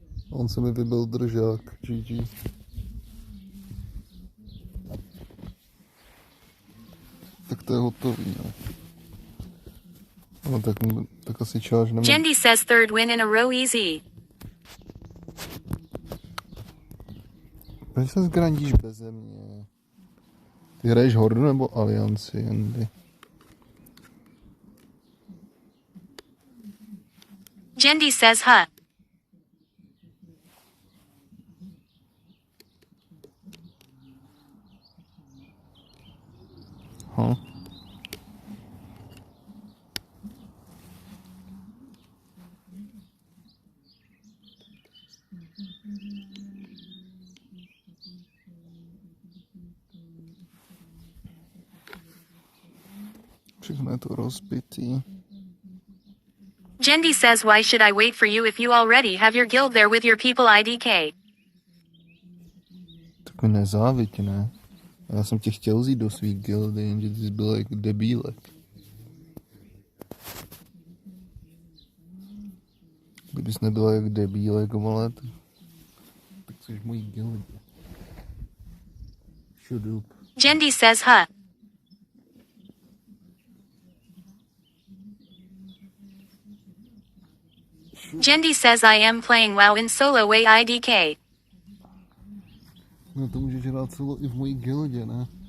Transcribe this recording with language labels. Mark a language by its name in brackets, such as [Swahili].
[Czech] On se mi vybil držák. GG. Tak to je hotový, ne? No tak asi charge nemá. [English] Jendi says third win in a row easy. [Czech] Proč se zgrandíš beze mě? Ty hraješ Hordu nebo Alianci, Andy? [English] Jendi says huh. Huh? [Czech] Všechno je to rozbitý. [English] Jendi says why should I wait for you if you already have your guild there with your people IDK? [Czech] Tak mi nezáviď, ne? Já jsem tě chtěl vzít do svých gildy, jenže ty jsi byl jak debílek. Kdybys nebyla jak debílek, vole, tak jsi v mojí gildě. Šudup. [English] Jendi says huh. Jendi says I am playing WoW in solo way IDK. [Czech] No to můžeš hrát solo i v mojí gildě, ne?